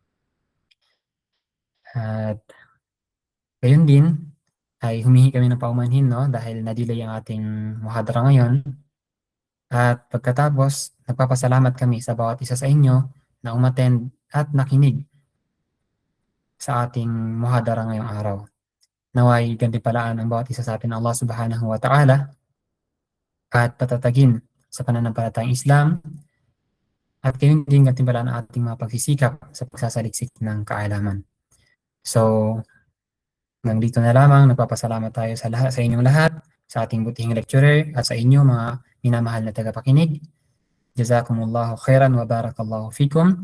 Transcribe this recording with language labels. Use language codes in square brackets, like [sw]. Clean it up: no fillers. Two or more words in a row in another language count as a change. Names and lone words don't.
[tl] At gayon din ay humihingi kami ng paumanhin, no? Dahil na-delay ang ating muhadara ngayon. At pagkatapos, nagpapasalamat kami sa bawat isa sa inyo na umattend at nakinig sa ating muhadara ngayong araw. Naway gantimpalaan ang bawat isa sa atin ng Allah [ar] سبحانه وتعالى [tl] at patatagin sa pananampalatayang Islam at gayon din gantimpalaan ang ating mga pagsisikap sa pagsasaliksik ng kaalaman. So, hanggang dito na lamang, nagpapasalamat tayo sa inyong lahat, sa ating butihing lecturer at sa inyo mga minamahal na tagapakinig. [ar] جزاكم الله خيرا وبارك الله فيكم.